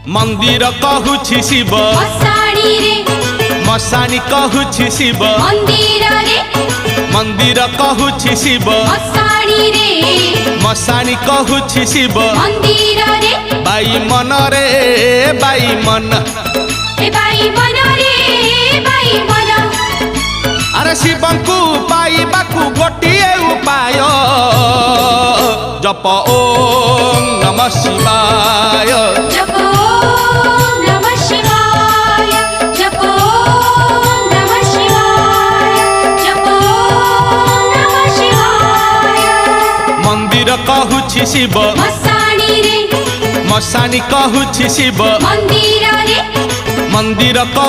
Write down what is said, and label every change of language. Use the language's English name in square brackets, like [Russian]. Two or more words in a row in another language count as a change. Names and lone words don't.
[Odia] ମନ୍ଦିର କହୁଛି ଶିବ ମଶାଣି ରେ ମଶାଣି କହୁଛି ଶିବ ମନ୍ଦିର ରେ ମନ୍ଦିର କହୁଛି ଶିବ ମଶାଣି ରେ ମଶାଣି କହୁଛି ଶିବ ମନ୍ଦିର ରେ ବାଇ ମନ ରେ ବାଇ ମନ ଏ ବାଇ ମନ ରେ ବାଇ ମନ ଅରେ ଶିବଙ୍କୁ ପାଇବାକୁ ଗୋଟିଏ ଉପାୟ [Sanskrit] जप ओम नमः शिवाय जप ओम नमः शिवाय जप ओम नमः शिवाय जप ओम नमः शिवाय [Odia] ମନ୍ଦିର କହୁଛି ଶିବ ମଶାଣି ରେ ମଶାଣି କହୁଛି ଶିବ ମନ୍ଦିର ରେ मंदिर